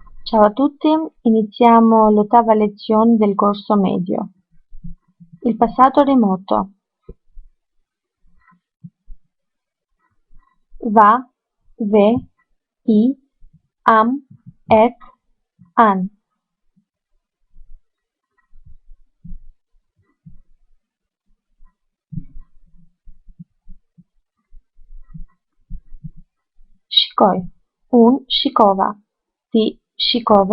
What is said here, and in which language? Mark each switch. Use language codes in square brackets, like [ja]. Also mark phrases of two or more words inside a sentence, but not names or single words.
[it] Ciao a tutti, iniziamo l'ottava lezione del corso medio. Il passato remoto. Va, ve, [sq] i, am, ek, an. Shikoj. Unë shikova. Ti shikove.